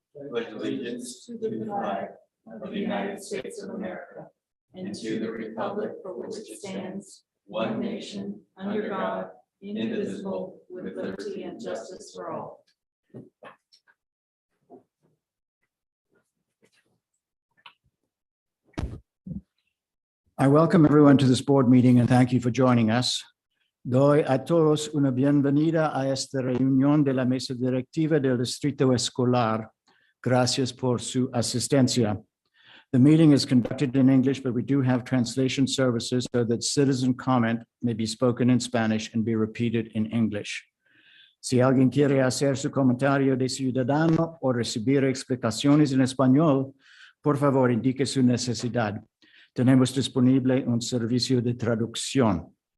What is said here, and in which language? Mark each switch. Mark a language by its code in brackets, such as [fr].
[en] Pledge allegiance to the flag of the United States of America and to the republic for which it stands, one nation, under God, indivisible, with liberty and justice for all. I welcome everyone to this board meeting and thank you for joining us. [es] Doy a todos una bienvenida a esta reunión de la mesa directiva del Distrito Escolar. Gracias por su asistencia. [en] The meeting is conducted in English, but we do have translation services so that citizen comment may be spoken in Spanish and be repeated in English. [es] Si alguien quiere hacer su comentario de ciudadano o recibir explicaciones en español, por favor indique su necesidad. Tenemos disponible un servicio de traducción.